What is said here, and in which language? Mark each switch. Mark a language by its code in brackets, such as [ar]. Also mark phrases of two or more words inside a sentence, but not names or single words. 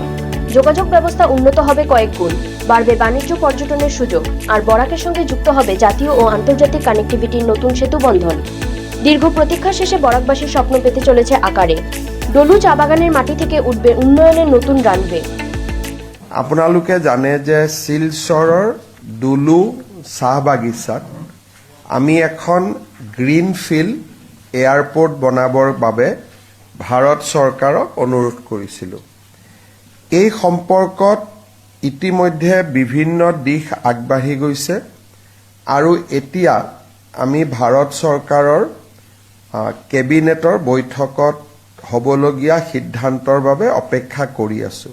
[bn] যোগাযোগ ব্যবস্থা উন্নত হবে কয়েক গুণ, বাড়বে বাণিজ্য পর্যটনের সুযোগ, আর বরাকের সঙ্গে যুক্ত হবে জাতীয় ও আন্তর্জাতিক কানেক্টিভিটির নতুন সেতু বন্ধন। দীর্ঘ প্রতীক্ষা শেষে বরাকবাসীর স্বপ্ন পেতে চলেছে আকারে। ডলু চা বাগানের মাটি থেকে উঠবে উন্নয়নের নতুন রানওয়ে। [as] আপোনালোকে জানে যে শিলচৰৰ ডুলু চাহ বাগিচাত আমি এখন [en] greenfield airport [as] বনাবৰ বাবে ভাৰত চৰকাৰক অনুৰোধ কৰিছিলোঁ। এই সম্পৰ্কত ইতিমধ্যে বিভিন্ন দিশ আগবাঢ়ি গৈছে আৰু এতিয়া আমি ভাৰত চৰকাৰৰ কেবিনেটৰ বৈঠকত হ'বলগীয়া সিদ্ধান্তৰ বাবে অপেক্ষা কৰি আছোঁ।